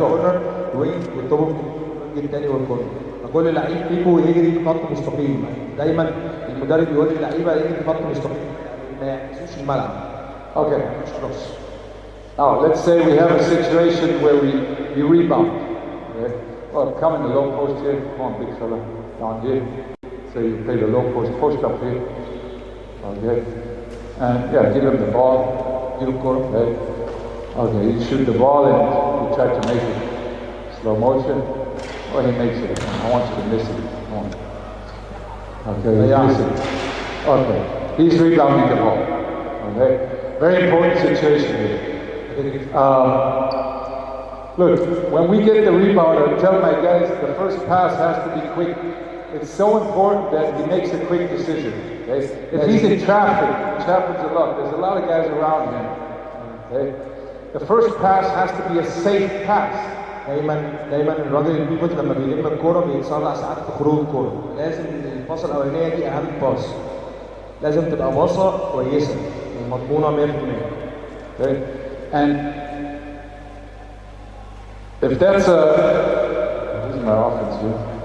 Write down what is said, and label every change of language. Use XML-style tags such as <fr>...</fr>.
<ar>كورنر وينج والتوب الثاني والكورنر. فكل لعيب فيكم يجري في خط مستقيم. دايما المدرب يقول للعيبه يجري في خط مستقيم ما يحسوش الملعب.</ar> <en>Okay. Now let's say we have a situation where we rebound. Okay? Well, come in the low post here. Come on, big fella. Down here. So you play the low post up here. Okay. And yeah, give him the ball. Okay. Okay, you shoot the ball and you try to make it slow motion. Or he makes it. I want you to miss it. Come on. Okay, he's missing. Okay. He's rebounding the ball. Okay. Very important situation here. Look, when we get the rebound, I tell my guys the first pass has to be quick. It's so important that he makes a quick decision. Okay? If he's in traffic, which happens a lot, there's a lot of guys around him. Okay? The first pass has to be a safe pass.</en> <ar>دايما الراجل البيفوت لما بيلم الكوره بيتسرع ساعات في خروج الكوره. لازم الباصه الاولانيه دي اهم باص. لازم تبقى باصه كويسه ومضمونه 100%.</ar> <en>Okay? And if that's this is my offense here.</en>